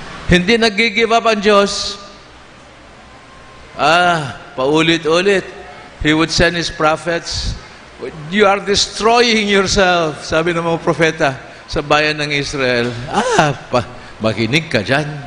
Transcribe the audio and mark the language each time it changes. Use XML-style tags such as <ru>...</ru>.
<tl>Hindi nag-give up ang Diyos. Paulit-ulit.</tl> <en>He would send His prophets. You are destroying yourself,</en> <tl>sabi ng mga propeta sa bayan ng Israel. Makinig ka dyan.</tl>